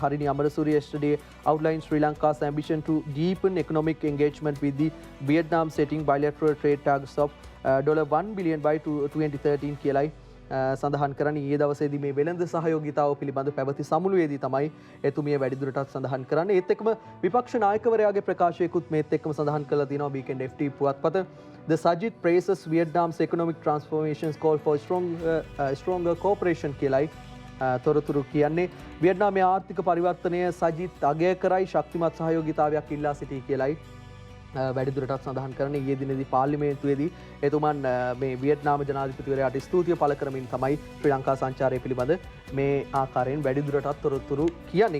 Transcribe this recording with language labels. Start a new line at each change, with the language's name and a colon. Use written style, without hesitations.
English: Harini Amarasuriya yesterday outlined Sri Lanka's ambition to deepen economic engagement with the Vietnam setting bilateral trade targets of $1 billion by 2013
Sinhala: කියලායි සඳහන් කරන්නේ. ඊයේ දවසේදී මේ වෙළඳ සහයෝගිතාව පිළිබඳ පැවති සමුළුවේදී තමයි එතුමිය වැඩිදුරටත් සඳහන් කරන්නේ. ඒත් එක්කම විපක්ෂ නායකවරයාගේ ප්‍රකාශයකුත් මේත් එක්කම සඳහන් කරලා තියෙනවා Weekend FT පුවත්පත.
English: The Sajid praises Vietnam's economic transformations call for stronger cooperation
Sinhala: කියලායි තොරතුරු කියන්නේ. වියට්නාමයේ ආර්ථික පරිවර්තනය සජිත් අගය කරයි ශක්තිමත් සහයෝගිතාවයක් ඉල්ලා සිටී කියලායි වැඩිදුරටත් සඳහන් කරන. ඊයේ දිනේදී පාර්ලිමේන්තුවේදී එතුමන් මේ වියට්නාම ජනාධිපතිවරයාට ස්තුතිය පළ කරමින් තමයි ශ්‍රී ලංකා සංචාරය පිළිබඳ මේ ආකාරයෙන් වැඩිදුරටත් තොරතුරු කියන්නේ.